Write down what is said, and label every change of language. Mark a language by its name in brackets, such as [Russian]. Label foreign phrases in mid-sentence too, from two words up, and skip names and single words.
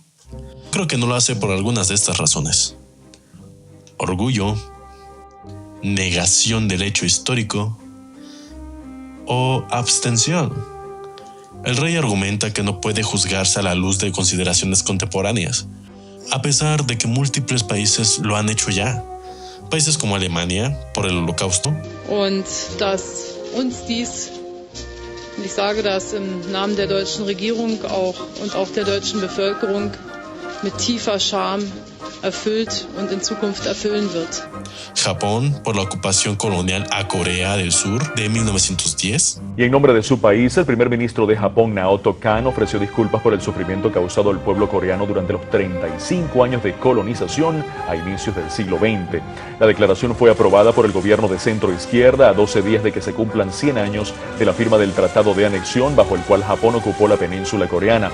[Spanish] Creo que no lo hace por algunas de estas razones. Orgullo, negación del hecho histórico o abstención. El rey argumenta que no puede juzgarse a la luz de consideraciones contemporáneas, a pesar de que múltiples países lo han hecho ya. Países como Alemania, por el Holocausto. [German] Und dass uns dies, ich sage das im Namen der deutschen Regierung und auch der deutschen Bevölkerung, mit tiefer Scham erfüllt und in Zukunft erfüllen wird. [Spanish] Japón, por la ocupación colonial a Corea del Sur de 1910. Y en nombre de su país, el primer ministro de Japón, Naoto Kan, ofreció disculpas por el sufrimiento causado al pueblo coreano durante los 35 años de colonización a inicios del siglo XX. La declaración fue aprobada por el gobierno de centro-izquierda a 12 días de que se cumplan 100 años de la firma del Tratado de Anexión bajo el cual Japón ocupó la península coreana.